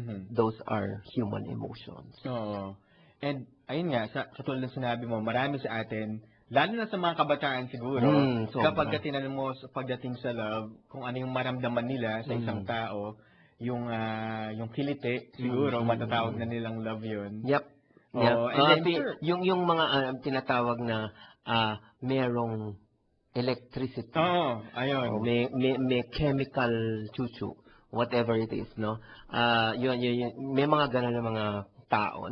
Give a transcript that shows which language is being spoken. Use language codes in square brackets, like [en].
[en] Those are human emotions. [tl] Oo. And ayun nga, sa tulad ng sinabi mo, marami sa atin, lalo na sa mga kabataan siguro, kapag tinanong mo pagdating sa love, kung ano yung maramdaman nila sa isang tao, yung kiliti, siguro matatawag na nilang love yun. [en] Yep. And then, [tl] yung mga tinatawag na merong electricity. Ayun. [en] May chemical chuchu, whatever it is, no? [tl] Yun, may mga ganun na mga tao.